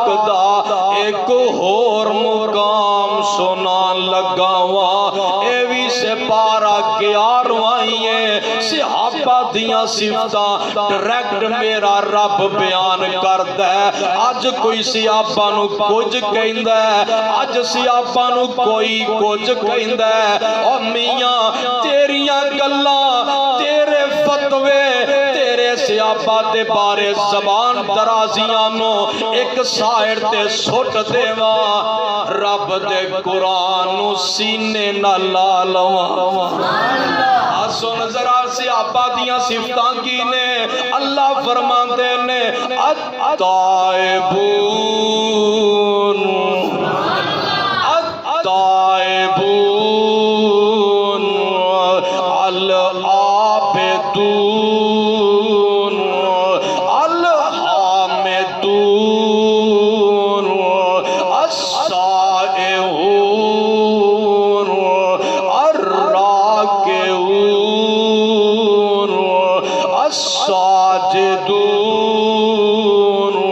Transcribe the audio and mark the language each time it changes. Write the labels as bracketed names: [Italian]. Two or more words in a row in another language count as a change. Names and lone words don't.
[Punjabi] دا ایک اور مقام سنان لگا ہوا اے بھی سپارہ 11 صحابہ دیاں صفتاں ڈائریکٹ میرا رب بیان کردا ہے اج کوئی صحابہ نو کچھ کہندا ہے اج صحابہ نو کوئی کچھ کہندا ہے او میاں تیریاں گلاں تیرے فتوے تیرے صحابہ دے بارے زبان درازیاں نو ایک سائر تے سٹ دیواں رب دے قرآن نو سینے نہ لا لواں سن ذرا صحابہ دیاں صفتاں کی نے اللہ فرماندے نے [Arabic] التائبون التائبون العابدون الحامدون السائحون الراكعون الساجدون